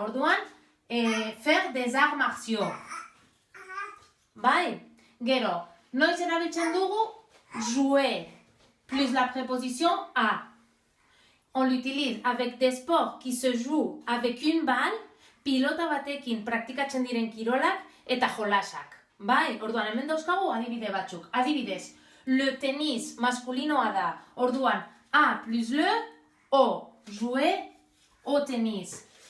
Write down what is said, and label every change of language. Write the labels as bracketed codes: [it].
[fr] Orduan, faire des arts martiaux. Bai? [eu] Gero, noiz erabiltzen dugu, jouer, [fr] plus la préposition à. On l'utilise avec des sports qui se jouent avec une balle, [eu] pilota batekin praktikatzen diren kirolak eta jolasak. Bai? Orduan, hemen dauzkagu adibide batzuk. Adibidez, le tenis maskulinoa da. [fr] Orduan, A plus le, O, jouer au tennis.